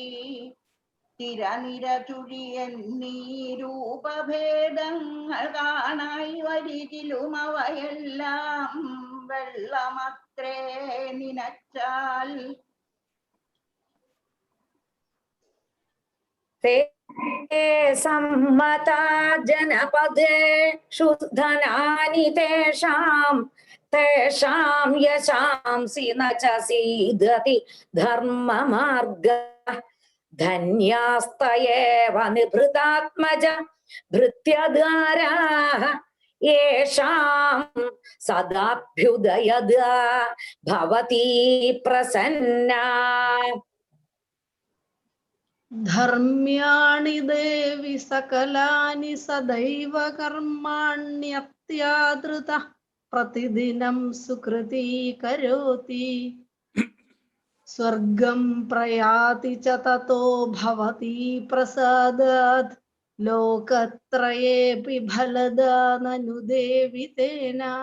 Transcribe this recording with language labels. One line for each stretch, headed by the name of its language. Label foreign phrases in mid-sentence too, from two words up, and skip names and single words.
Malayalam: തിരനിര ചുഴിയെന്നീ രൂപഭേദങ്ങൾ കാണായി വരികിലും അവയെല്ലാം വെള്ളമത്രേ നിനച്ചാൽ.
Sanskrit: ते सम्मता जनपदेषु धनानि तेषां यशांसि न च सीदति धर्ममार्गः धन्यास्त एव निभृतात्मज भृत्यधाराः येषां सदाभ्युदयदा भवती प्रसन्ना ധർമ്മ്യാണി ദേവി സകലാനി സദൈവ കർമാണ്യത്യാദൃത പ്രതിദിനം സുകൃതി കരോതി സ്വർഗം പ്രയാതി ച തതോ ഭവതി പ്രസാദാത് ലോകത്രയേപി ഫലദാ നനു ദേവി തേന.